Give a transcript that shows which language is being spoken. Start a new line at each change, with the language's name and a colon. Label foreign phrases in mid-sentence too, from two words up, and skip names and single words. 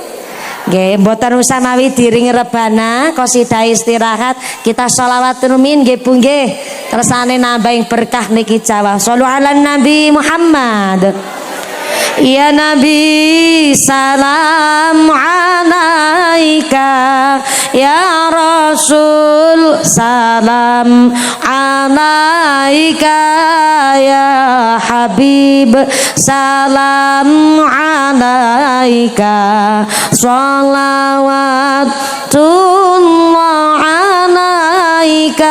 Javanese: Nggih, mboten usah mawi diring rebana, qasidah istirahat, kita sholawatun min nggih Bu nggih. Kersane nambah berkah niki Jawa.
Arabic: صلوا على النبي محمد. يا نبي سلام عليك يا رسول سلام عليك يا حبيب سلام عليك صلوات الله عليك.